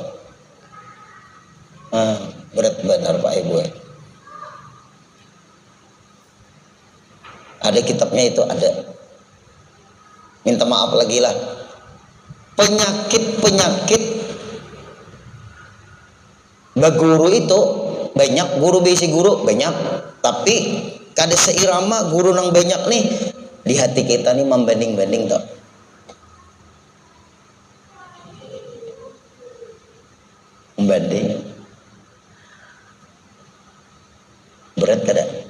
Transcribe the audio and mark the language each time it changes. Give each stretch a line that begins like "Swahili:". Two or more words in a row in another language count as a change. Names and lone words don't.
Banjar: Berat benar Pak Ibu. Ada kitabnya itu ada. Minta maaf lagi lah. Penyakit baguru itu banyak, guru bisi guru banyak, tapi kada seirama guru nang banyak nih di hati kita nih membanding-banding toh. Membanding berat kada?